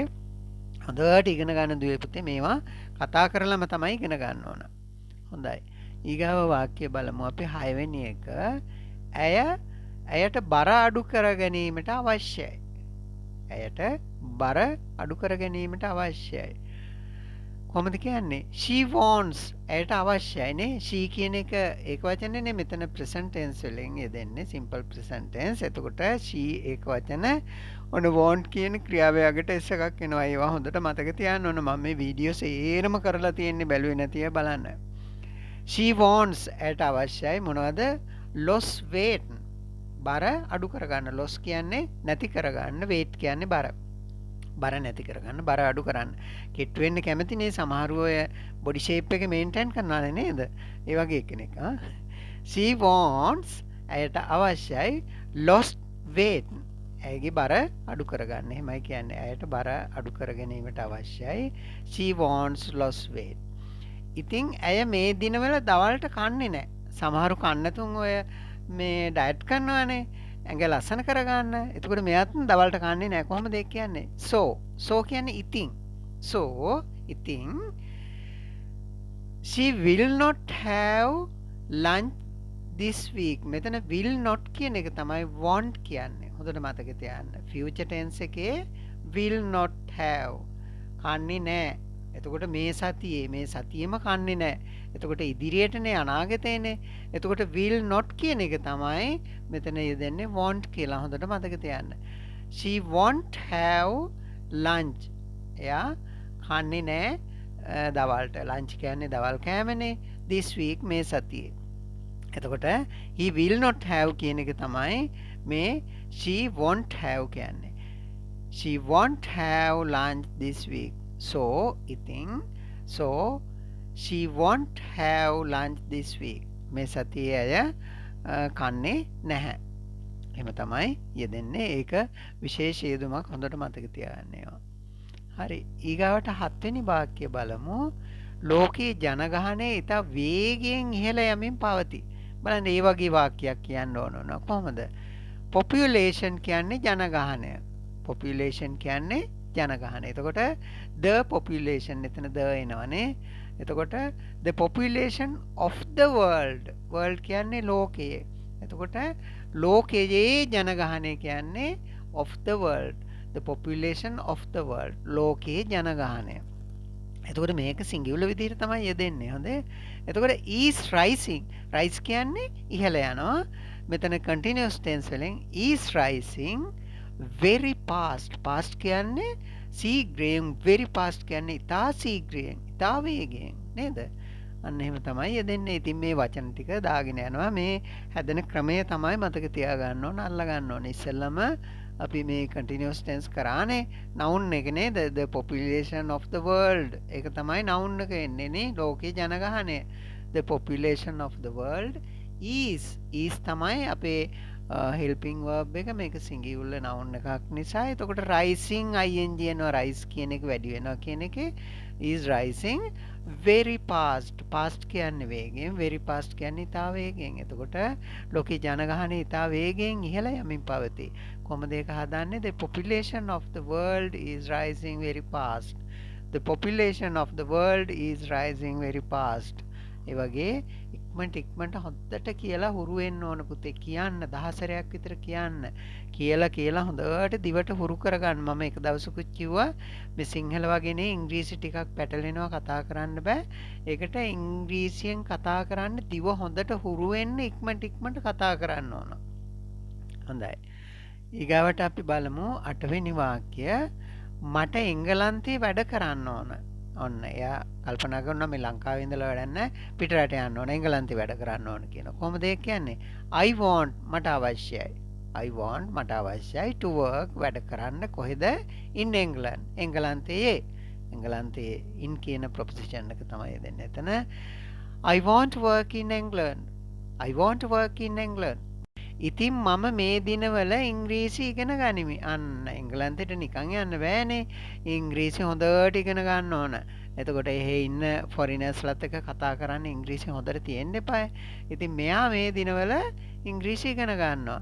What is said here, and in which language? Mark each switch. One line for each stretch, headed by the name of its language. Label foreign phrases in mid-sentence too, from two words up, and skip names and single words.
Sinhala: හොඳට ඉගෙන ගන්න දුවේ පුතේ මේවා කතා කරලම තමයි ඉගෙන ගන්න ඕන. හොඳයි. ඊගාව වාක්‍ය බලමු අපි 6 වෙනි එක. ඇයට බර අඩු කර ගැනීමට අවශ්‍යයි. ඇයට බර අඩු කර ගැනීමට අවශ්‍යයි. කොහොමද කියන්නේ?
English: she wants.
Sinhala: ඇයට අවශ්‍යයි නේ. she කියන එක ඒක වචනේ නේ. මෙතන
English: present tense
Sinhala: වලින් යෙදෙන්නේ
English: simple present tense.
Sinhala: එතකොට she ඒක වචන ඔන්න want කියන ක්‍රියාවේ අගට s එකක් එනවා. ඒවා හොඳට මතක තියාගන්න ඕන. මම මේ වීඩියෝ සේරම කරලා තියෙන්නේ බැලුවේ නැති අය බලන්න.
English: she wants
Sinhala: ඇයට අවශ්‍යයි මොනවද?
English: loss weight.
Sinhala: බර අඩු කරගන්න. loss කියන්නේ නැති කරගන්න. weight කියන්නේ බර. බර නැති කරගන්න. බර අඩු කරන්න. කෙට් වෙන්න කැමති නේ සමහරව ඔය
English: body shape
Sinhala: එක මේන්ටේන් කරනවා නේද? ඒ වගේ කෙනෙක්.
English: she wants
Sinhala: ඇයට අවශ්‍යයි
English: lost weight.
Sinhala: ඇයගේ බර අඩු කරගන්න. එහෙමයි කියන්නේ. ඇයට බර අඩු කර ගැනීමට අවශ්‍යයි.
English: she wants lost weight.
Sinhala: ඉතින් ඇය මේ දිනවල දවල්ට කන්නේ නැහැ. සමහරු කන්නතුන් ඔය මේ ඩයට් කරනවානේ. ඇඟ ලස්සන කරගන්න. එතකොට මෙයාත් දවල්ට කන්නේ නැහැ. කොහොමද ඒක කියන්නේ?
English: so
Sinhala: කියන්නේ ඉතින්.
English: so ඉතින් she will not have lunch this week.
Sinhala: මෙතන
English: will not
Sinhala: කියන එක තමයි want කියන්නේ. හොඳට මතක තියාගන්න.
English: future tense එකේ will not have
Sinhala: කන්නේ නැහැ. එතකොට මේ සතියේම කන්නේ නැහැ. එතකොට ඉදිරියටනේ අනාගතේනේ. එතකොට
English: will not
Sinhala: කියන එක තමයි මෙතන යෙදෙන්නේ want කියලා. හොඳට මතක තියාගන්න.
English: she won't have lunch.
Sinhala: එයා කන්නේ නැහැ දවල්ට. lunch කියන්නේ දවල් කෑමනේ.
English: this week
Sinhala: මේ සතියේ.
English: එතකොට he will not have
Sinhala: කියන එක තමයි මේ
English: she won't have කියන්නේ. she won't have lunch this week. so ඉතින් so she won't have lunch this week.
Sinhala: මේ සතියේ අය කන්නේ නැහැ. එහෙම තමයි යෙදෙන්නේ. ඒක විශේෂ යෙදුමක්. හොඳට මතක තියාගන්න ඒවා. හරි. ඊගාවට 7 වෙනි වාක්‍ය බලමු. ලෝකයේ ජනගහනය ඉතා වේගයෙන් ඉහළ යමින් පවතී. බලන්න ඒ වගේ වාක්‍යයක් කියන්න ඕන. කොහොමද? population කියන්නේ ජනගහනය. population කියන්නේ ජනගහනය. එතකොට
English: the population
Sinhala: එතන the එනවනේ.
English: එතකොට the population of the world
Sinhala: කියන්නේ ලෝකයේ. එතකොට ලෝකයේ ජනගහනය කියන්නේ
English: of the world. the population of the world.
Sinhala: ලෝකයේ ජනගහනය. එතකොට මේක සිංගියුලර් විදිහට තමයි යෙදෙන්නේ. හොඳේ. එතකොට
English: is rising.
Sinhala: rise කියන්නේ ඉහළ යනවා.
English: මෙතන continuous tense වලින් is rising very fast.
Sinhala: fast කියන්නේ ශීඝ්‍රයෙන්, very fast කියන්නේ ඉතා ශීඝ්‍රයෙන්, ඉතා වේගයෙන් නේද? අන්න එහෙම තමයි යෙදෙන්නේ. ඉතින් මේ වචන ටික දාගෙන යනවා. මේ හැදෙන ක්‍රමය තමයි මතක තියාගන්න ඕන, අල්ලගන්න ඕන. ඉස්සෙල්ලම අපි මේ
English: continuous tense
Sinhala: කරානේ noun එක නේද?
English: the population of the world.
Sinhala: ඒක තමයි noun එක එන්නේ නේ. ලෝකේ ජනගහනය.
English: the population of the world is
Sinhala: තමයි අපේ
English: helping verb එක.
Sinhala: මේක
English: singular noun
Sinhala: එකක් නිසා. එතකොට
English: rising ing
Sinhala: එනවා. rise කියන එක වැඩි වෙනවා කියන එකේ
English: is rising very fast.
Sinhala: fast කියන්නේ වේගයෙන්, very fast කියන්නේ ඉතා වේගයෙන්. එතකොට ලෝකේ ජනගහනය ඉතා වේගයෙන් ඉහළ යමින් පවතී. කොහොමද ඒක හදන්නේ?
English: the population of the world is rising very fast. the population of the world is rising very fast.
Sinhala: ඒ වගේ ඉක්මනට හොද්දට කියලා හුරු වෙන්න ඕන පුතේ. කියන්න 10 සැරයක් විතර කියන්න. කියලා හොඳට දිවට හුරු කරගන්න. මම එක දවසකුත් කිව්වා මේ සිංහල වගේනේ ඉංග්‍රීසි ටිකක් පැටලෙනවා කතා කරන්න බෑ. ඒකට ඉංග්‍රීසියෙන් කතා කරන්න දිව හොඳට හුරු වෙන්න ඉක්මනට කතා කරන්න ඕන. හොඳයි. ඊගාවට අපි බලමු 8 වෙනි වාක්‍ය. මට එංගලන්තේ වැඩ කරන්න ඕන. ඔන්න එයා කල්පනා කරනවා මේ ලංකාවේ ඉඳලා වැඩක් නැහැ, පිටරට යන්න ඕන, එංගලන්තේ වැඩ කරන්න ඕන කියනවා. කොහොමද ඒක කියන්නේ?
English: I want
Sinhala: මට අවශ්‍යයි.
English: I want
Sinhala: මට අවශ්‍යයි
English: to work
Sinhala: වැඩ කරන්න. කොහෙද?
English: in England.
Sinhala: එංගලන්තයේ. in කියන ප්‍රොපොසිෂන් එක තමයි දෙන්නේ.
English: එතන I want to work in England. I want to work in England.
Sinhala: ඉතින් මම මේ දිනවල ඉංග්‍රීසි ඉගෙන ගනිමි. අන්න එංගලන්තෙට නිකන් යන්න බෑනේ. ඉංග්‍රීසි හොඳට ඉගෙන ගන්න ඕන. එතකොට එහෙ ඉන්න ෆොරිනර්ස්ලත් එක්ක කතා කරන්න ඉංග්‍රීසි හොඳට තියෙන්න එපායි. ඉතින් මෙයා මේ දිනවල ඉංග්‍රීසි ඉගෙන ගන්නවා.